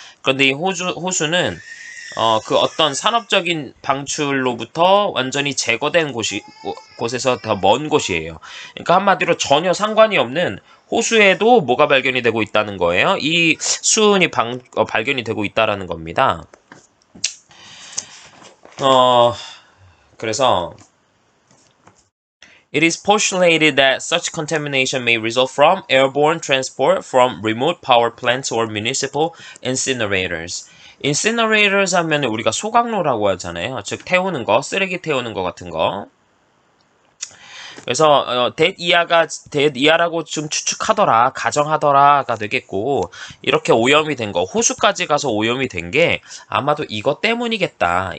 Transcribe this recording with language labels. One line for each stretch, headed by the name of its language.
Korean: 그런데 이 호수는 그 어떤 산업적인 방출로부터 완전히 제거된 곳에서 더 먼 곳이에요. 그러니까 한마디로 전혀 상관이 없는 호수에도 뭐가 발견이 되고 있다는 거예요. 이 수은이 발견이 되고 있다라는 겁니다. 그래서
English: It is postulated that such contamination may result from airborne transport from remote power plants or municipal incinerators.
Korean: incinerators 하면 우리가 소각로라고 하잖아요. 즉 태우는 거, 쓰레기 태우는 거 같은 거. 그래서 뎃 이하라고 좀 추측하더라, 가정하더라가 되겠고 이렇게 오염이 된 거, 호수까지 가서 오염이 된 게 아마도 이것 때문이겠다.